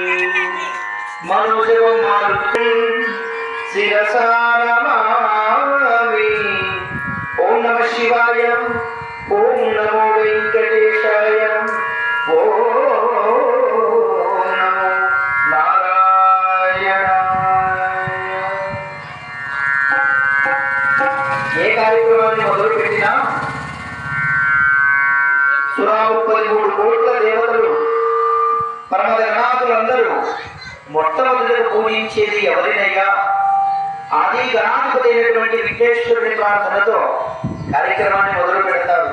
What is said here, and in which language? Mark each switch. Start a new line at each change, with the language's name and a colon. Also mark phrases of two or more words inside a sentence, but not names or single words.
Sanskrit: मनोजवं मारुतं शिरसा नमामि। ओम नमः शिवाय। ओम नमो वेंकटेशाय। ओम नमो नारायणाय।
Telugu: ఏ కార్యక్రమాన్ని మొదలుపెట్టినా సురావు 13 కోట్ల దేవతలు పరమగణాదులందరూ మొట్టమొదటిగా పూజించేది ఎవరినైనా ఆది గణాధిపతి అయినటువంటి విఘ్నేశ్వరుని ప్రార్థనతో కార్యక్రమాన్ని మొదలు పెడతారు.